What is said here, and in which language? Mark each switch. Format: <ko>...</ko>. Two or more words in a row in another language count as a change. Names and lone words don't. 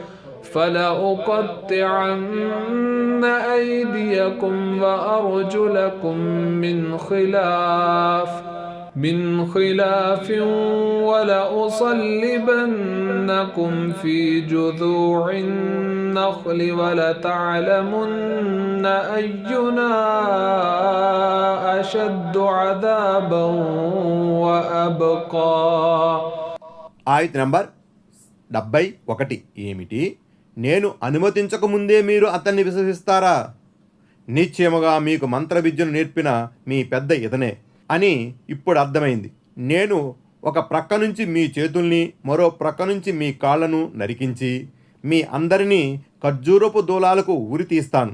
<ar>فلأقطعن أيديكم وأرجلكم من خلاف من خلاف ولأصلبنكم في جذوع النخل ولتعلمن أينا أشد عذابا وأبقى.</ar> <te>ఆయత్ నంబర్ 71 ఏమిటి? నేను అనుమతించకముందే మీరు అతన్ని విశ్వసిస్తారా? నిశ్చయముగా మీకు మంత్ర విద్యను నేర్పిన మీ పెద్ద ఇతనే అని ఇప్పుడు అర్థమైంది. నేను ఒక ప్రక్క నుంచి మీ చేతుల్ని మరో ప్రక్క నుంచి మీ కాళ్లను నరికించి మీ అందరినీ ఖర్జూరపు దూలాలకు ఉరి తీస్తాను.</te>